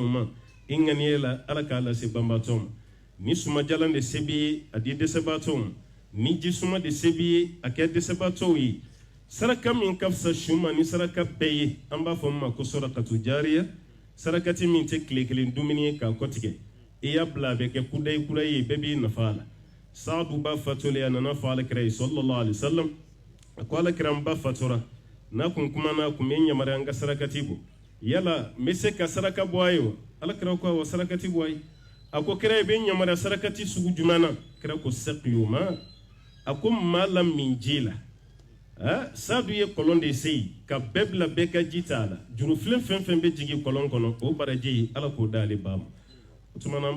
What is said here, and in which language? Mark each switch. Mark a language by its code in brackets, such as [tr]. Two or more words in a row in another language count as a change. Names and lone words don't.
[bm] ma i ŋaniye la ala k'a lase banbaatɔ ma ni sumajalan de se b'i ye a di dɛsɛbaatɔw ma ni jisuma de se b'i ye a kɛ dɛsɛbaatɔw ye saraka min ka fisa su ma ni saraka bɛɛ ye an b'a fɔ min ma ko [ar] صدقة جارية [bm] sarakati min tɛ tile kelen dumuni ye k'a kɔtigɛ i y'a bila a bɛ kɛ kudayi kudayi ye bɛɛ b'i nafa a la saadu ba fatolen a nana fɔ alakira ye [ar] صلى الله عليه وسلم [bm] a ko alakira n ba fatora n'a kun kumana a kun bɛ n yamaruya n ka sarakati bɔ yala n bɛ se ka saraka bɔ a ye wa alakira ko awɔ sarakati bɔ a ye a ko kira i bɛ n yamaruya sarakati sugu jumɛn na kira ko saqiyuma a ko maa la min ji la saadu ye kɔlɔn de se yen ka bɛɛ bila bɛɛ ka ji t'a la jurufilen fɛn fɛn bɛ jigin kɔlɔn kɔnɔ o baraji ye ala k'o d'ale ba ma o tuma na an